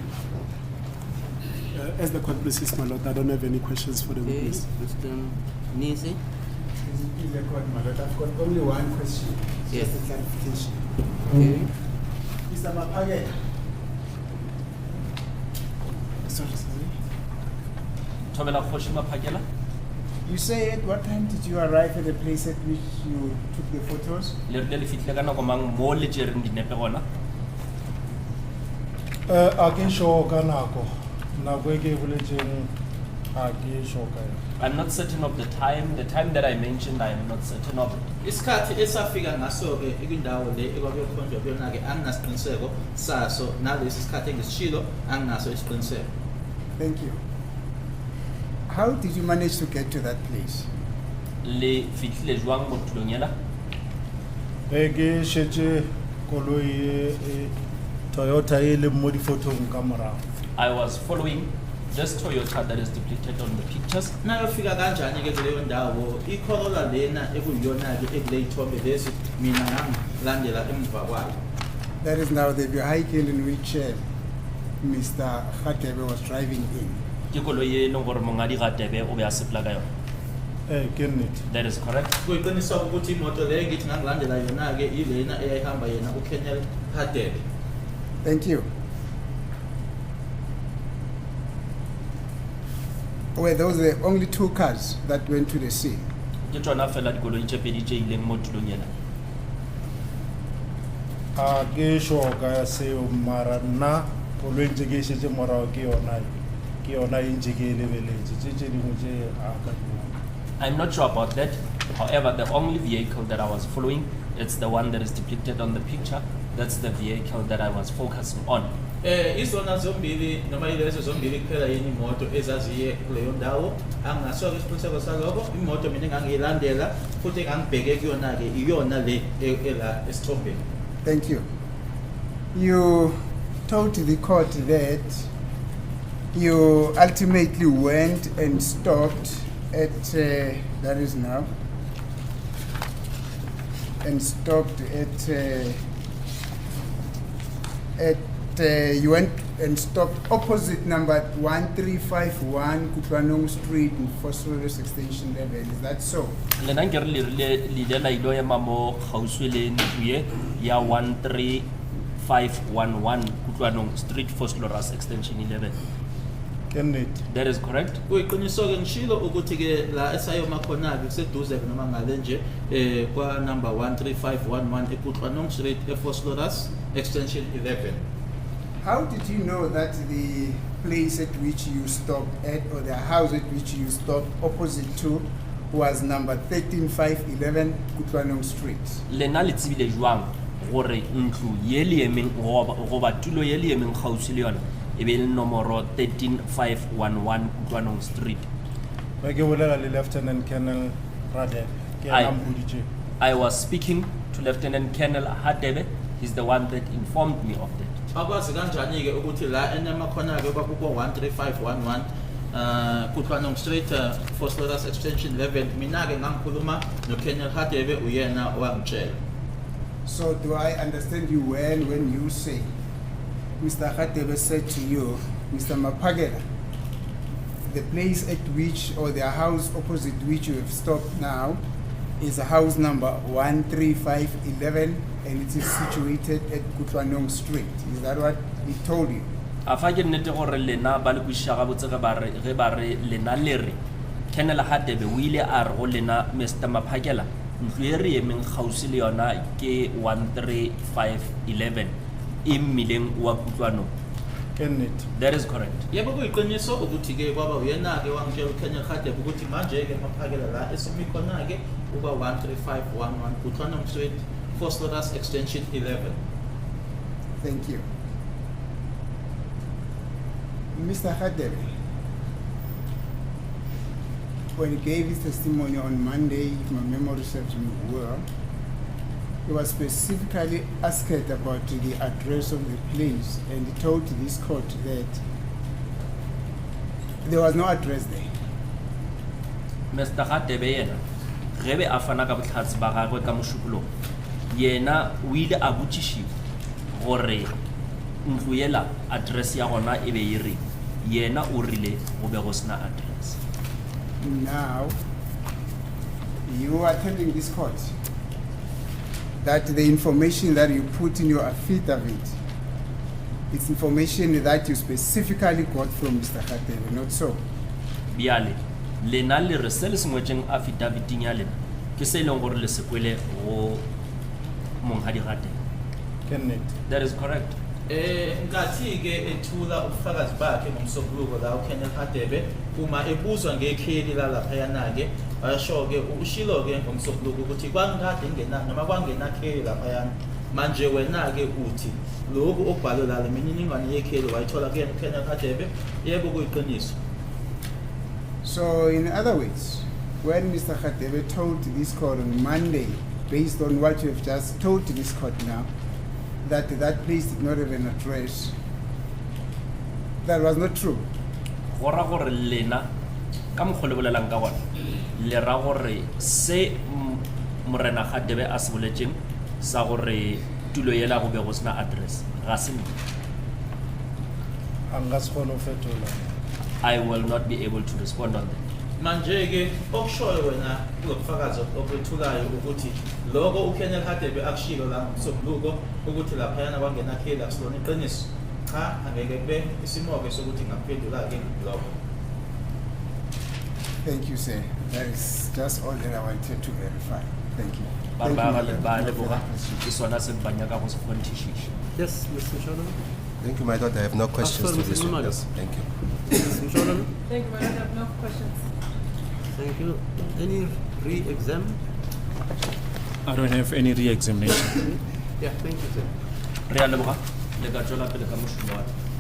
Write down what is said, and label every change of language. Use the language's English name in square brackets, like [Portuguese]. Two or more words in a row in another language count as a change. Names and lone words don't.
[English] As the court proceeds, my lord, I don't have any questions for the Okay, witness. Mr. Nisi. Please, the court, my lord, I've got only one question. It's Yes. just a clarification. Okay. Mr. Mapagela. Sorry. Thobela Kgoshi Maphakela. You say at what time did you arrive at the place at which you took the photos? [Northern Sotho] Le rile le fitlile ka nako mang mo le tsereng dinepe gona? A ke sure ka nako. Nako e ke e boletseng a ke sure ka yona. [English] I'm not certain of the time. The time that I mentioned, I am not certain of it. [Zulu] Isikhathi esafika ngaso-ke kwindawo le ekwakuyokhonjwa kuyona-ke anginasiqiniseko saso nalesi sikhathi engisishilo anginaso isiqiniseko. [English] Thank you. How did you manage to get to that place? [Northern Sotho] Le fitlile jwang mo tulong ela? E ke shetse koloi e Toyota e le mo di photong ka morao. [English] I was following this Toyota that is depicted on the pictures. [Zulu] Nayofika kanjani-ke kuleyo ndawo iCorolla lena ekuyiyona-ke ekule yithombe lezi mina ngangilandela emva kwayo. [English] That is now the vehicle in which Mr. Hadebe was driving in. [Northern Sotho] Ke koloi e leng gore mongadi Radebe o be a sepela ka yona. [English] Kenneth. That is correct. [Zulu] Kuyiqiniswa ukuthi imoto leyo ngithi ngangilandela yona-ke ilena eyayihamba yena uKenneth Hadebe. [English] Thank you. Were those the only two cars that went to the scene? [Northern Sotho] Ke tsona fela dikoloi tse pedi tse ileng mo tulong ela. A ke sure ka seo mara nna koloi ntse ke shetse morao ke yona e ntse ke e lebeletse. Tse dingwe tse a ka di bona. [English] I'm not sure about that. However, the only vehicle that I was following, it's the one that is depicted on the picture. That's the vehicle that I was focusing on. [Zulu] Izona zombili noma yilezo zombili kuphela yini imoto ezaziye kuleyo ndawo anginaso-ke isiqiniseko salokho. Imoto mina engangiyilandela futhi engangibheke kuyona-ke iyona le ela esithombeni. [English] Thank you. You told the court that you ultimately went and stopped at, that is now, and stopped you went and stopped opposite number 1351 Kutwanong Street in Phosphorus Extension 11. Is that so? [Northern Sotho] Le nna nkere le ile la ilo ema mo gauswi le ntlo ya 13511 Kutlwanong Street, Phosphorus Extension 11. [English] Kenneth. That is correct. [Zulu] Kuyiqiniso-ke ngishilo ukuthi-ke la esayoma khona-ke kuseduze-ke noma ngale nje kwa number 13511 eKutlwanong Street ePhosphorus Extension 11. [English] How did you know that the place at which you stopped at, or the house at which you stopped opposite to, was number 13511 Kutwanong Street? [Northern Sotho] Le nna le tsebile jwang gore ntlo ye le emeng goba tulo ye le emeng gausi le yona e be le nomoro 13511 Kutlwanong Street. Ba ke bolela le Lieutenant Colonel Radebe. Ke [English] Aye. [Northern Sotho] ena mboditše. [English] I was speaking to Lieutenant Colonel Hadebe. He's the one that informed me of that. [Zulu] Akwazi kanjani-ke ukuthi la enema khona-ke kwakuko 13511 Kutwanong Street Phosphorus Extension 11 mina-ke ngangikhuluma noKenneth Hadebe uyena owangitshela. [English] So do I understand you well when you say Mr. Hadebe said to you, Mr. Mapagela, the place at which, or the house opposite which you have stopped now, is a house number 13511 and it is situated at Kutwanong Street. Is that what he told you? [Northern Sotho] A fa ke nnete gore lena ba le kwisha ga botse ge ba re lena le re Colonel Hadebe o ile a re go lena Mr. Maphakela ntlo e re emeng gausi le yona ke 13511 e mmileng wa Kutlwanong. [English] Kenneth. That is correct. [Zulu] Yebo kuyiqiniso ukuthi-ke kwaba uyena-ke wangitshela uKenneth Hadebe ukuthi manje-ke Maphakela la esimi khona-ke uba 13511 Kutwanong Street Phosphorus Extension 11. [English] Thank you. Mr. Hadebe, when he gave his testimony on Monday, if my memory serves me well, he was specifically asked about the address of the place, and he told this court that there was no address there. Mr. [Northern Sotho] Radebe yena ge be a fana ka botlhatsi ba gagwe ka mošupolong yena o ile a botšišiwa gore ntlo yela address ya gona e be e reng yena o rile go be go sena address. [English] Now, you are telling this court that the information that you put in your affidavit, it's information that you specifically got from Mr. Radebe, not so? [Northern Sotho] Bjale lena le re se le sengwetseng affidavit-ing ya lena ke se e leng gore le se kwele go monghadi Radebe. [English] Kenneth. That is correct. [Zulu] Ngathi-ke ethula ubufakazi bakhe ngomsombuluko la uKenneth Radebe uma ebuzwa ngekheli lalaphayana-ke washo-ke ushilo-ke ngomsombuluko ukuthi kwangikade ngingenani noma kwangenakheli laphayana manje wena-ke uthi lokhu okubhalwe la le mininingwane yekheli wayithola kuyena uKenneth Radebe yebo kuyiqiniso. [English] So, in other words, when Mr. Radebe told this court on Monday, based on what you have just told this court now, that that place did not have an address, that was not true. [Northern Sotho] Go ra gore lena ka mokgwa le bolelang ka gona le ra gore se morena Radebe a se boletseng sa gore tulo yela go be go sena address ga se nnete. Anga se kgone ho fetola. [English] I will not be able to respond on that. [Zulu] Manje-ke okushoyo wena kulobufakazi okwethulayo ukuthi lokho uKenneth Radebe akushilo la ngomsombuluko ukuthi laphayana kwangenakheli akusona iqiniso. Cha, angeke kube isimoke sokuthi ngaphendula-ke lokho. [English] Thank you, sir. That is just all that I wanted to verify. Thank you. [Northern Sotho] Ba [English] Thank [Northern Sotho] ba [English] you, [Northern Sotho] ba [English] Madam. [Northern Sotho] ba [English] No [Northern Sotho] le [English] further [Northern Sotho] boga [English] questions. [Northern Sotho] ke sona se banyaka go se kgonthishisha. [English] Yes, Mr. Mshololo. Thank you, my lord. I have no questions Pastor to this one. Msimalo. Yes, thank you. Mr. Mshololo. Thank you, Madam. I have no questions. Thank you. Any re-exam? I don't have any re-examination. Yeah, thank you, sir. [Northern Sotho] Re a leboga le ka tswela pele ka mošomo wa.